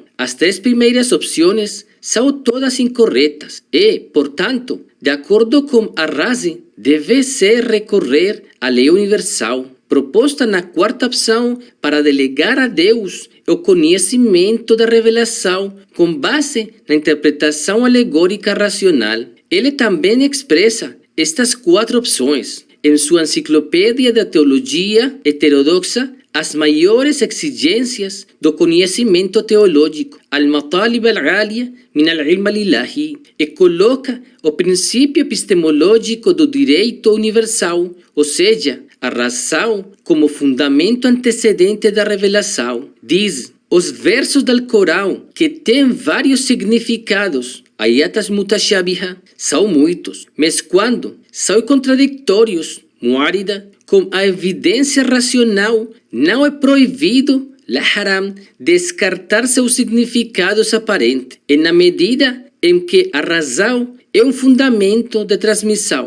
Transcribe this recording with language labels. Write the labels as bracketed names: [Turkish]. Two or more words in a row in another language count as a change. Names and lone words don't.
[Portuguese] As 3 primeiras opções são todas incorretas e, portanto, de acordo com Ar-Razi, deve-se recorrer à lei universal, proposta na 4ª opção para delegar a Deus o conhecimento da revelação com base na interpretação alegórica racional. Ele também expressa estas 4 opções em sua enciclopédia da teologia heterodoxa, as maiores exigências do conhecimento teológico, [Arabic] المطالب العالية من العلم الإلهي, [Portuguese] e coloca o princípio epistemológico do direito universal, ou seja, a razão como fundamento antecedente da revelação. Diz, os versos do Corão, que têm vários significados, [Arabic] آيات متشابهة, [Portuguese] são muitos, mas quando são contraditórios, mu'arida, com a evidência racional, não é proibido, [Arabic] لا حرام, [Portuguese] descartar seus significados aparentes, e na medida em que a razão é um fundamento de transmissão.